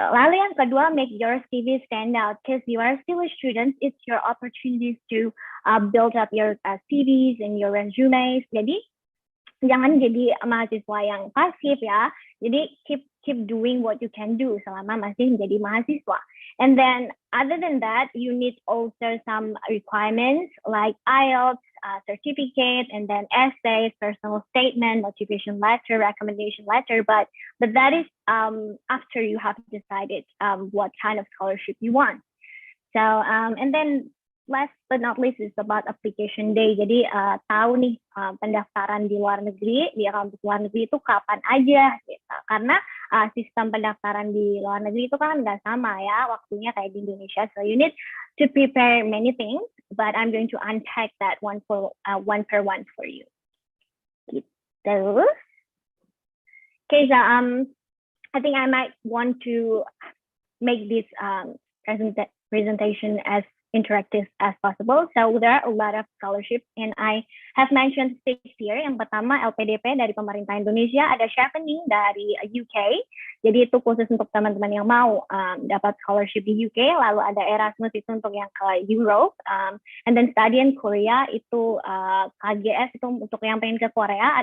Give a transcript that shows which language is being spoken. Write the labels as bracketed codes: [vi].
[id] Lalu yang kedua, [en] make your CV stand out, because you are still a student. It's your opportunities to build up your CVs and your resumes. [id] Jadi jangan jadi mahasiswa yang pasif ya. Jadi [en] keep doing what you can do [id] selama masih menjadi mahasiswa. [en] And then other than that, you need also some requirements like IELTS, certificate, and then essays, personal statement, motivation letter, recommendation letter. But that is after you have decided what kind of scholarship you want. So and then last but not least is about application day. [id] Jadi tahu nih pendaftaran di luar negeri, di kampus luar negeri itu kapan aja gitu. Karena sistem pendaftaran di luar negeri itu kan nggak sama ya waktunya kayak di Indonesia. [en] So you need to prepare many things, but I'm going to unpack that one per one for you. Gitu. Okay, so I think I might want to make this presentation as interactive as possible. So there are a lot of scholarships and I have mentioned 6 here. [id] Yang pertama LPDP dari pemerintah Indonesia, ada Chevening dari UK. Jadi itu khusus untuk teman-teman yang mau dapat scholarship di UK. Lalu ada Erasmus itu untuk yang ke Europe. [en] And then study in Korea [id] itu KGS itu untuk yang pengen ke Korea.